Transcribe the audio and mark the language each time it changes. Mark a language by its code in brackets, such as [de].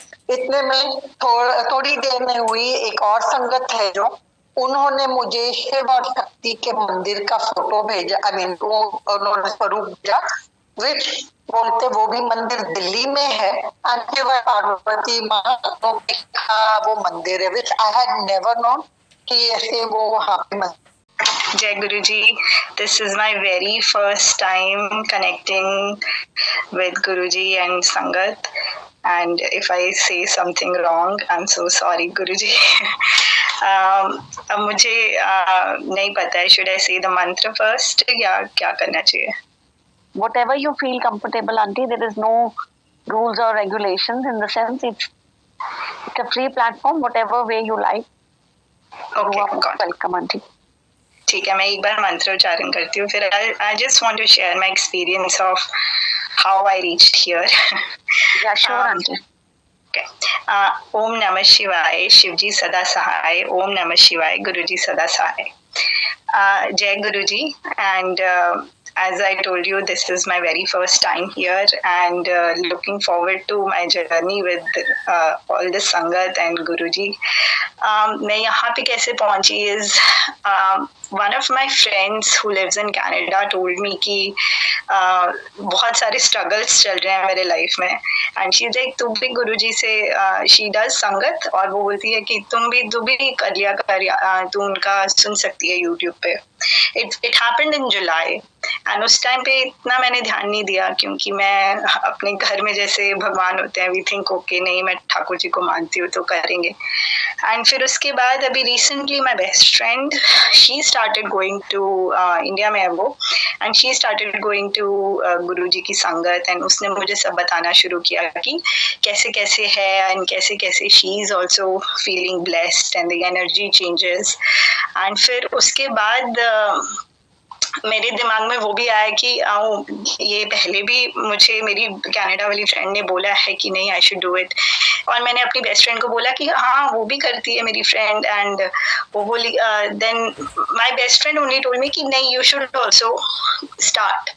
[hi] इतने में थोड़ी देर में हुई एक और संगत है जो उन्होंने मुझे शिव और शक्ति के मंदिर का फोटो भेजा, [en] I mean [hi] वो उन्होंने स्वरूप भेजा, विच बोलते वो भी मंदिर दिल्ली में है, पार्वती माँ वो मंदिर है, [en] which I had never known [hi] कि ऐसे वो वहाँ पे मत [en] Jai Guruji, this is my very first time connecting with Guruji and Sangat. And if I say something wrong, I'm so sorry, Guruji. [hi] अब मुझे नहीं पता है, [en] should I say the mantra first [hi] या क्या करना चाहिए? [en] Whatever you feel comfortable, auntie. There is no rules or regulations. In the sense, it's a free platform. Whatever way you like. Okay, You are got it. welcome, auntie. [hi] ठीक है, मैं एक बार मंत्र उच्चारण करती हूँ, फिर [en] I just want to share my experience of how I reached here. Yeah, sure, auntie. [hi] Okay. ओम नमः शिवाय, शिवजी सदा सहाय. ओम नमः शिवाय, गुरुजी सदा सहाय. [en] Jai Guruji, and as I told you, this is my very first time here, and looking forward to my journey with all the Sangat and Guruji. [hi] मैं यहाँ पे कैसे पहुँची [en] is one of my friends who lives in Canada told me [hi] कि बहुत सारे struggles चल रहे हैं मेरे life में, [en] and she's like [hi] तुम भी गुरुजी से [en] she does [hi] संगत, और वो बोलती है कि तू भी कर लिया कर, तू उनका सुन सकती है YouTube पे. [en] It happened in July, and [hi] उस टाइम पे इतना मैंने ध्यान नहीं दिया क्योंकि मैं अपने घर में जैसे भगवान होते हैं, [en] we think okay [hi] नहीं मैं ठाकुर जी को मानती हूँ तो करेंगे. [en] And [hi] फिर उसके बाद अभी [en] recently my best friend, she started going to India [hi] में है वो, [en] and she started going to [hi] गुरुजी की संगत, [en] and [hi] उसने मुझे सब बताना शुरू किया कि कैसे कैसे है [en] and [hi] कैसे कैसे [en] she is also feeling blessed and the energy changes. [hi] And फिर उसके बाद मेरे दिमाग में वो भी आया कि ये पहले भी मुझे मेरी कनाडा वाली फ्रेंड ने बोला है कि नहीं [en] I should do it, [hi] और मैंने अपनी बेस्ट फ्रेंड को बोला कि हाँ वो भी करती है मेरी फ्रेंड, एंड वो बोली [en] then my best friend only told me [hi] कि नहीं [en] You should also start.